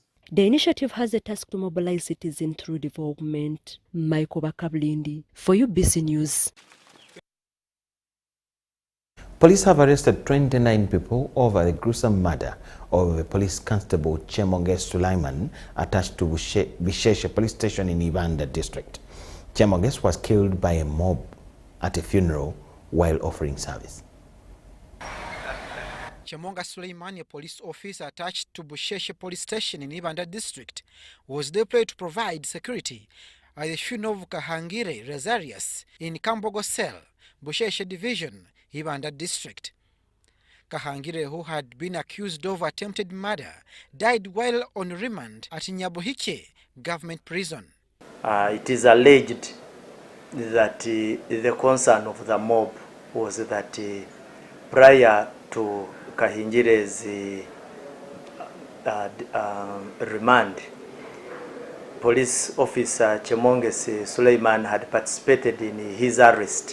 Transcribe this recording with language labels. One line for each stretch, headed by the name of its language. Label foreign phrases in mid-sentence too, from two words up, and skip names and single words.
English: The initiative has a task to mobilize citizens through development. Michael Bakablindi for UBC News. Police have arrested 29 people over the gruesome murder of a police constable Chemonge Sulaiman attached to Bisheshe police station in Uganda district. Chemonge was killed by a mob at a funeral while offering service. Chemonga Suleiman, a police officer attached to Busheshe police station in Uganda district, was deployed to provide security at the funeral of Kahangire Rezarius in Kambogo Cell, Busheshe division, Uganda district. Kahangire, who had been accused of attempted murder, died while on remand at Nyabuhiche government prison. It is alleged that the concern of the mob was that prior to Kahingire's remand, police officer Chemonge Suleiman had participated in his arrest.